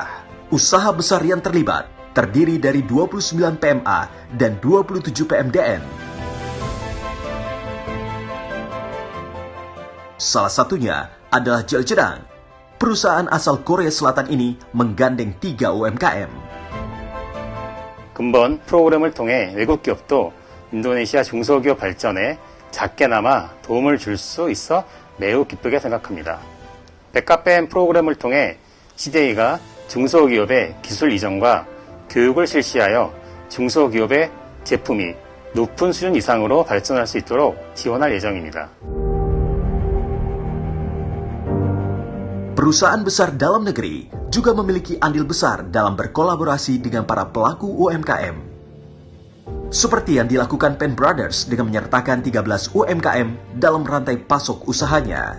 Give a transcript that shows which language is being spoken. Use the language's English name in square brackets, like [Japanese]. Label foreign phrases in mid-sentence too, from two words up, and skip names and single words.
[Indonesian] Usaha besar yang terlibat terdiri dari 29 PMA dan 27 PMDN. Salah satunya adalah Jeljedang. Perusahaan asal Korea Selatan ini menggandeng 3 UMKM. [Korean] 근본 프로그램을 통해 외국 기업도 인도네시아 중소기업 발전에 작게나마 도움을 줄 수 있어 매우 기쁘게 생각합니다. 백카페엠 프로그램을 통해 CJ가 중소기업의 기술 이전과 교육을 실시하여 중소기업의 제품이 높은 수준 이상으로 발전할 수 있도록 지원할 예정입니다. [Indonesian] Perusahaan besar dalam negeri juga memiliki andil besar dalam berkolaborasi dengan para pelaku UMKM. Seperti yang dilakukan Penn Brothers dengan menyertakan 13 UMKM dalam rantai pasok usahanya.